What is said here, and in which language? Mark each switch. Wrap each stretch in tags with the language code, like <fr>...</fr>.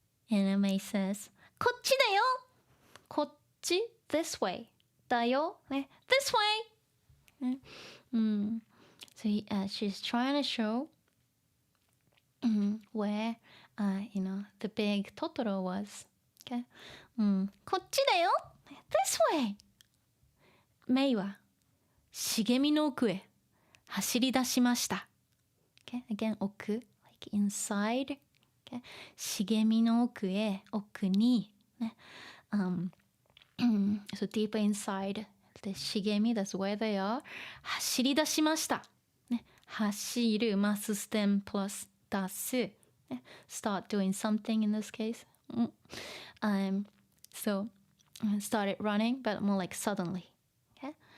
<en>Anime says</en> <ja>こっちだよこっち</ja> <en>this way だよね this way、So she's trying to show where you know the big Totoro was okay?</en> <ja>こっちだよ</ja> <en>this way</en> <ja>メイは茂みの奥へ走り出しました、okay?</ja> <en>Again 奥 like inside okay?</en> <ja>茂みの奥にね、</ja> <en>so deep inside the 茂み that's where they are</en> <ja>走り出しました、ね、</ja> <en>走る must stem plus 出す、ね、start doing something in this case so started running but more like suddenly okay?</en>